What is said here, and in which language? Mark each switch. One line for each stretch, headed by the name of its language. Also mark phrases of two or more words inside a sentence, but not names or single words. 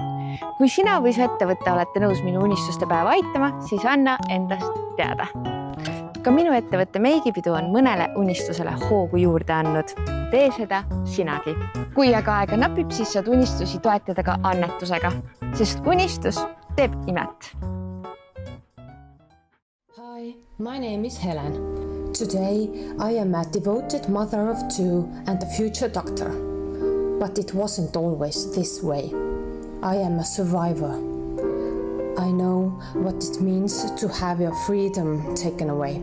Estonian: Kui sina või su ettevõtte olete nõus minu unistuste päeva aitama, siis anna endast teada. Ka minu ettevõtte Meigipidu on mõnele unistusele hoogu juurde andnud. Tee seda sinagi. Kui aga aega napib, siis saad unistusi toetada ka annetusega, sest unistus teeb imet.
English: Hi, my name is Helen. Today I am a devoted mother of two and a future doctor. But it wasn't always this way. I am a survivor. I know what it means to have your freedom taken away.